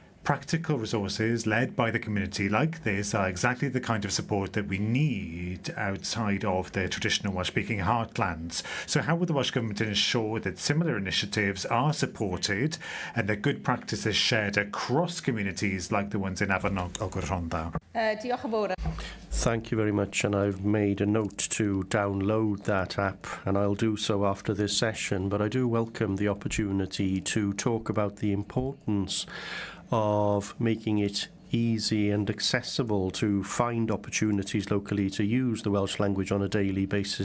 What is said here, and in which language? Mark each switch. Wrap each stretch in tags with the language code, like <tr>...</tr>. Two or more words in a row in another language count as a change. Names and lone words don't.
<en>Practical resources led by the community like this are exactly the kind of support that we need outside of the traditional Welsh-speaking heartlands. So how will the Welsh Government ensure that similar initiatives are supported and that good practice is shared across communities like the ones in Afon Rhondda?</en> <cy>Diolch yn fawr.</cy> <en>Thank you very much, and I've made a note to download that app, and I'll do so after this session, but I do welcome the opportunity to talk about the importance of making it easy and accessible to find opportunities locally to use the Welsh language on a daily basis.</en>